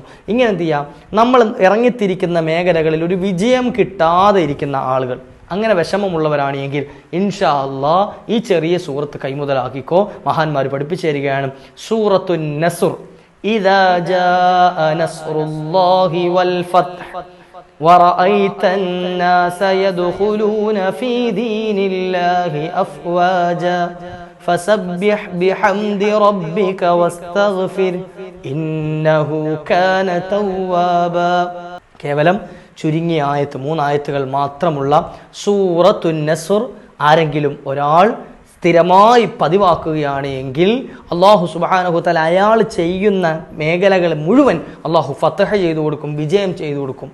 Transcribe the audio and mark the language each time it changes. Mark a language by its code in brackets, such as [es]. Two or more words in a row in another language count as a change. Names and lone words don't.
[ml] ഇങ്ങനെ എന്ത് ചെയ്യുക, നമ്മൾ ഇറങ്ങിത്തിരിക്കുന്ന മേഖലകളിൽ ഒരു വിജയം കിട്ടാതെ ഇരിക്കുന്ന ആളുകൾ, അങ്ങനെ വിഷമമുള്ളവരാണ് എങ്കിൽ [ar] إن شاء الله [ml] ഈ ചെറിയ സൂറത്ത് കൈമുതലാക്കിക്കോ. മഹാന്മാർ പഠിപ്പിച്ചു തരികയാണ്. [ar] സൂറത്തുൻ നസ്ർ. إذا جاء نصر الله والفتح ورأيت الناس يدخلون في دين الله أفواجا فسبح بحمد ربك واستغفر إنه كان توابا. [ml] കേവലം ചുരുങ്ങിയ ആയത്ത്, 3 ആയത്തുകൾ മാത്രമുള്ള സൂറത്തുൻ നസ്ർ ആരെങ്കിലും ഒരാൾ സ്ഥിരമായി പതിവാക്കുകയാണ് എങ്കിൽ അല്ലാഹു [ar] سبحانه وتعالى [ml] അയാൾ ചെയ്യുന്ന മേഖലകൾ മുഴുവൻ അല്ലാഹു ഫതഹ ചെയ്തു കൊടുക്കും, വിജയം ചെയ്തു കൊടുക്കും.